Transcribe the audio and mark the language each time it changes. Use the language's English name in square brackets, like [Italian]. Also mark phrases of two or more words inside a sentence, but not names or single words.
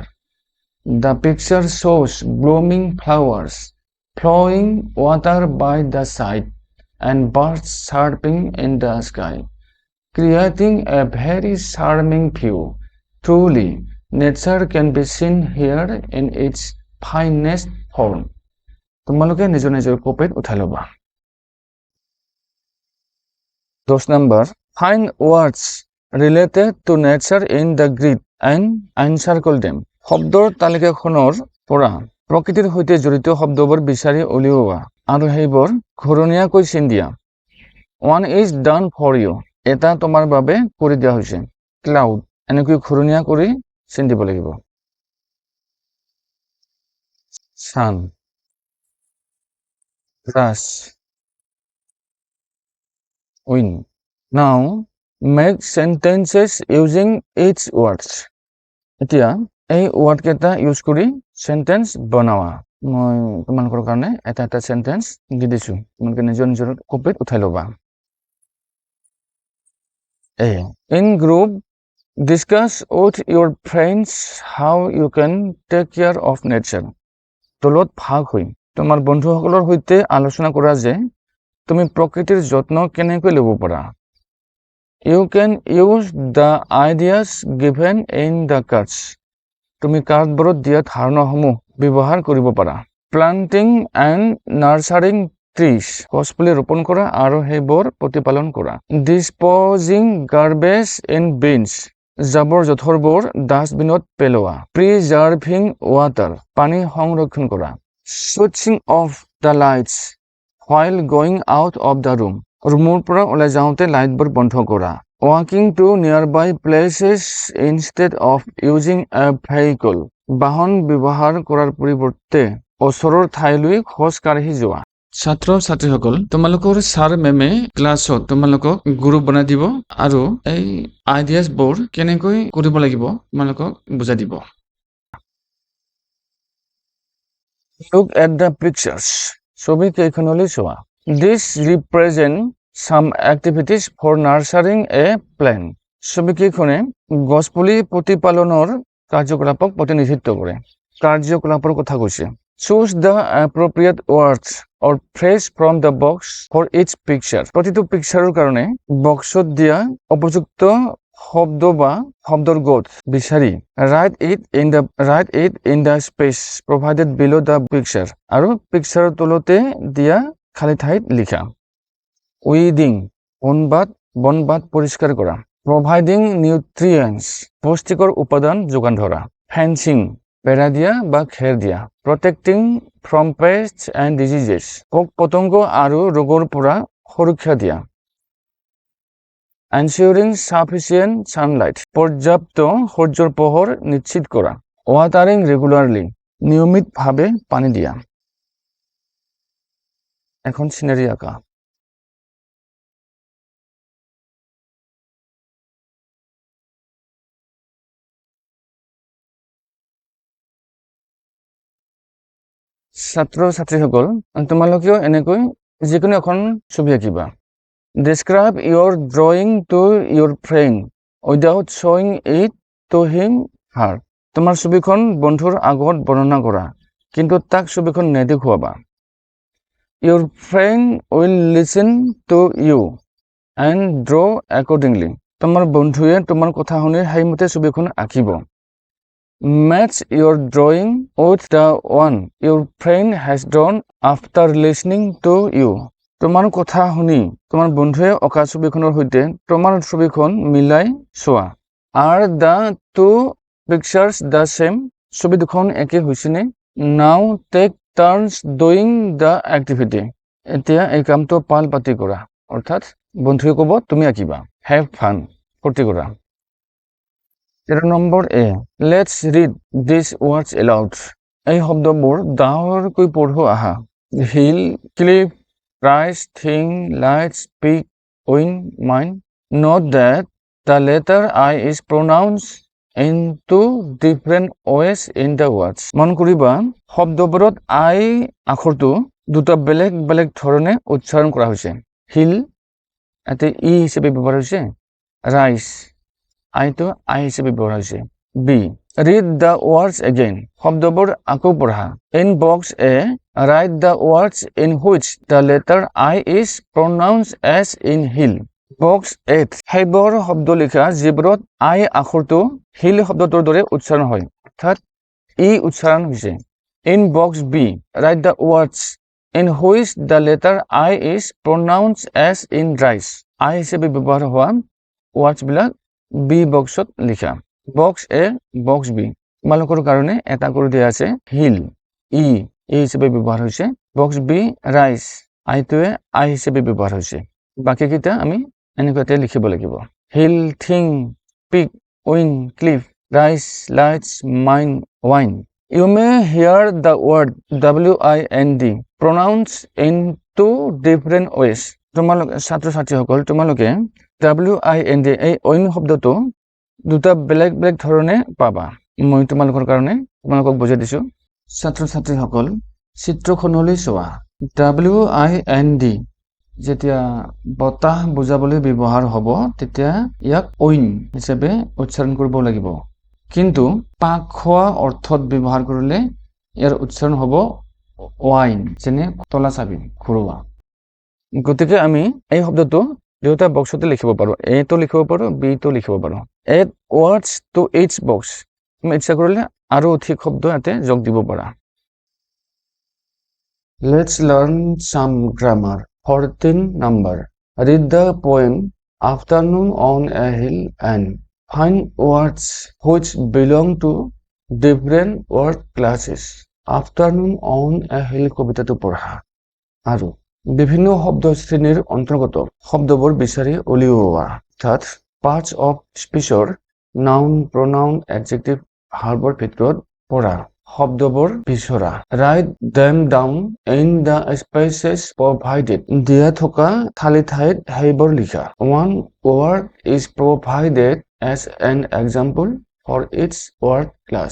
[English] The picture shows blooming flowers, flowing water by the side, and birds chirping in the sky, creating a very charming view. Truly, nature can be seen here in its finest form. [Assamese] তোমালোকে নিজৰ নিজৰ কপিত উঠাই ল'বা। 10 নম্বৰ, [English] find words related to nature in the grid and encircle them. [Assamese] শব্দৰ তালিকাখনৰ পৰা প্ৰকৃতিৰ সৈতে জড়িত শব্দবোৰ বিচাৰি উলিওৱা আৰু সেইবোৰ ঘূৰণীয়াকৈ চিন দিয়া। [English] One is done for you, [Assamese] এটা তোমাৰ বাবে কৰি দিয়া হৈছে। Cloud, এনেকৈ ঘূৰণীয়া কৰি চিন দিব লাগিব। [English] Sun, grass, wind. Now make sentences using each words. [Assamese] এতিয়া এই ৱৰ্ড কেইটা ইউজ কৰি সেন্টেন্স বনাওয়া। মই তোমালোকৰ কাৰণে এটা এটা সেন্টেন্স দি দিছো, তোমালোকে নিজৰ নিজৰ কপিত উঠাই ল'বা। [English] A, in group discuss with your friends how you can take care of nature. [Assamese] দলত ভাগ হৈ তোমাৰ বন্ধুসকলৰ সৈতে আলোচনা কৰা যে তুমি প্ৰকৃতিৰ যত্ন কেনেকৈ ল'ব পাৰা। [English] You can use the ideas given in the cards. [Assamese] তুমি কাৰ্ডবোৰত দিয়া ধাৰণাসমূহ ব্যৱহাৰ কৰিব পাৰা। [English] Planting and nurturing trees, [Assamese] গছপুলি ৰোপণ কৰা আৰু সেইবোৰ প্ৰতিপালন কৰা। [English] Disposing garbage in bins, [Assamese] জাবৰ জোথৰবোৰ ডাষ্টবিনত পেলোৱা। [English] Preserving water, [Assamese] পানী সংৰক্ষণ কৰা। [English] Switching off the lights while going out of the room, [Assamese] ৰুমৰ পৰা ওলাই যাওঁতে লাইটবোৰ বন্ধ কৰা। [English] Walking to nearby places instead of using a vehicle, [Assamese] বাহন ব্যৱহাৰ কৰাৰ পৰিৱৰ্তে ওচৰৰ ঠাইলৈ খোজ কাঢ়ি যোৱা। ছাত্ৰ ছাত্ৰীসকল, তোমালোকৰ ছাৰ মেমে ক্লাছত তোমালোকক গ্ৰুপ বনাই দিব আৰু এই আইডিয়াছবোৰ কেনেকৈ কৰিব লাগিব তোমালোকক বুজাই দিব। [English] Look at the pictures, [Assamese] ছবি কেইখনলৈ চোৱা। [English] This represent some activities for nurturing a plant. [Assamese] ছবিকেইখনে গছপুলি প্ৰতিপালনৰ কাৰ্যকলাপক প্ৰতিনিধিত্ব কৰে। কাৰ্যকলাপৰ কথা কৈছে। [English] Choose the appropriate words or phrase from the box for each picture. [Assamese] প্ৰতিটো পিকচাৰৰ কাৰণে বক্সত দিয়া উপযুক্ত শব্দ বা শব্দৰ গোট বিচাৰি [English] write it in the space provided below the picture, [Assamese] আৰু পিকচাৰৰ তলতে দিয়া খালী ঠাইত লিখা। Weeding, বনবাত পৰিষ্কাৰ কৰা। [English] Providing nutrients, [Assamese] পুষ্টিকৰ উপাদান যোগান ধৰা। [English] Fencing, [Assamese] বেৰা দিয়া বা খেৰ দিয়া। [English] Protecting from pests and diseases, [Assamese] পোক পতংগ আৰু ৰোগৰ পৰা সুৰক্ষা দিয়া। [English] ensuring sufficient sunlight, [Assamese] পর্যাপ্ত সূৰ্যৰ পোহৰ নিশ্চিত কৰা। [English] watering regularly, [Assamese] নিয়মিতভাৱে পানী দিয়া। এখন সিনারি আঁকা। ছাত্ৰ ছাত্ৰীসকল, তোমালোকেও এনেকৈ যিকোনো এখন ছবি আঁকিবা। [English] Describe your drawing to your friend without showing it to him, her. [Assamese] তোমাৰ ছবিখন বন্ধুৰ আগত বৰ্ণনা কৰা, কিন্তু তাক ছবিখন নেদেখুৱাবা। [English] Your friend will listen to you and draw accordingly. [Assamese] তোমাৰ বন্ধুৱে তোমাৰ কথা শুনি সেইমতে ছবিখন আঁকিব। [English] Match your drawing with the one your friend has drawn after listening to you. [Assamese] তোমাৰ কথা শুনি তোমাৰ বন্ধুৱে অঁকা ছবিখনৰ সৈতে তোমাৰ ছবিখন মিলাই চোৱা। [English] Are the two pictures the same? [Assamese] ছবি দুখন একে হৈছেনে? [English] Now take turns doing the activity. [Assamese] এতিয়া এই কামটো পাল পাতি কৰা, অৰ্থাৎ বন্ধুৱে ক'ব তুমি আঁকিবা। [English] Have fun, [Assamese] ফূৰ্তি কৰা। [English] 13 নম্বৰ এ, Let's read these words aloud. [Assamese] এই শব্দবোৰ ডাঙৰকৈ পঢ়ো আহা। [English] Hill, cliff, rise, thing, light, speak, win, mine. Note that the letter I is pronounced in two different ways in the words. [Assamese] মন কৰিবা শব্দবোৰত I আখৰটো দুটা বেলেগ বেলেগ ধৰণে উচ্চাৰণ কৰা হৈছে। Hill এতে ই হিচাপে ব্যৱহাৰ হৈছে, rise আইটো আই হিচাপে ব্যৱহাৰ হৈছে। [English] B, read the words again. [Assamese] শব্দবোৰ আকৌ পঢ়া। [English] In box A, write the words in which the letter I is pronounced as in hill. Box A, [Assamese] সেইবোৰ শব্দ লিখা যিবোৰত I আখৰটো হিল শব্দটোৰ দৰে উচ্চাৰণ হয়, অৰ্থাৎ ই উচ্চাৰণ হৈছে। [English] In box B, write the words in which the letter I is pronounced as in rise. [Assamese] I হিচাপে ব্যৱহাৰ হোৱা words বিলাক B বক্সত লিখা। [English] box A, box B. [Assamese] তোমালোকৰ কাৰণে এটা কৰি দিয়া আছে হিল, ই হিচাপে ব্যৱহাৰ হৈছে। বক্স বি, ৰাইজ, আইটোৱে আই হিচাপে ব্যৱহাৰ হৈছে। বাকীকেইটা আমি এনেকুৱাতে লিখিব লাগিব। [English] hill, thing, peak, win, cliff, rise, lights, mine, wind. You may hear the word WIND pronounced in two different ways. [Assamese] তোমালোকে ছাত্ৰ ছাত্ৰীসকল, তোমালোকে WIND এই অইন শব্দটো দুটা বেলেগ বেলেগ ধৰণে পাবা। মই তোমালোকৰ কাৰণে তোমালোকক বুজাই দিছো। ছাত্ৰ ছাত্ৰীসকল, চিত্ৰখনলৈ চোৱা। WIND যেতিয়া বতাহ বুজাবলৈ ব্যৱহাৰ হ'ব তেতিয়া ইয়াক অইন হিচাপে উচ্চাৰণ কৰিব লাগিব, কিন্তু পাক খোৱা অৰ্থত ব্যৱহাৰ কৰিলে ইয়াৰ উচ্চাৰণ হ'ব ওয়াইন, যেনে তলা চাবি, ঘৰুৱা। গতিকে আমি এই শব্দটো দুটা বক্সতে লিখিব পাৰো। এটো লিখিব পাৰো, বিটো লিখিব পাৰো। [English] Add words to each box. [Assamese] তুমি ইচ্ছা কৰিলে আৰু অধিক শব্দ ইয়াতে যোগ দিব পাৰা। [English] Let's learn some grammar. 14 number. Read the poem Afternoon on a Hill and find words which belong to different word classes. Afternoon on a Hill [Assamese] কবিতাটো পঢ়া আৰু বিভিন্ন শব্দ শ্ৰেণীৰ অন্তৰ্গত শব্দবোৰ বিচাৰি উলিওৱা, অৰ্থাৎ [English] parts of speech [Assamese] ৰ [English] noun, pronoun, adjective, [Assamese] verbৰ ভিতৰত পঢ়া শব্দবোৰ বিচৰা। [English] Write them down in the spaces provided. [Assamese] দিয়া থকা খালী ঠাইত সেইবোৰ লিখা। [English] One word is provided as an example for each word class.